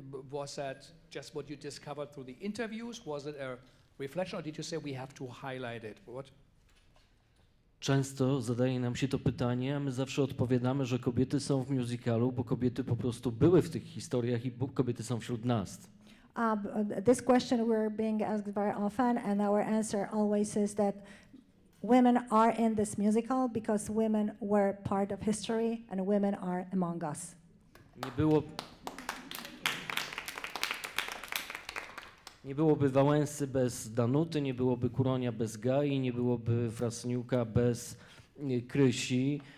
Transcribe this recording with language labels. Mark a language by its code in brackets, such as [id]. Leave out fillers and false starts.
[en] Was that just what you discovered through the interviews? Was it a reflection, or did you say we have to highlight it? What? [pl] Często zadaje nam się to pytanie, a my zawsze odpowiadamy, że kobiety są w musicalu, bo kobiety po prostu były w tych historiach i kobiety są wśród nas. [en] This question we're being asked very often, and our answer always is that women are in this musical because women were part of history and women are among us. [pl] Nie byłoby Wałęsy bez Danuty, nie byłoby Kuronia bez Gai, nie byłoby Frasyniuka bez Krysi.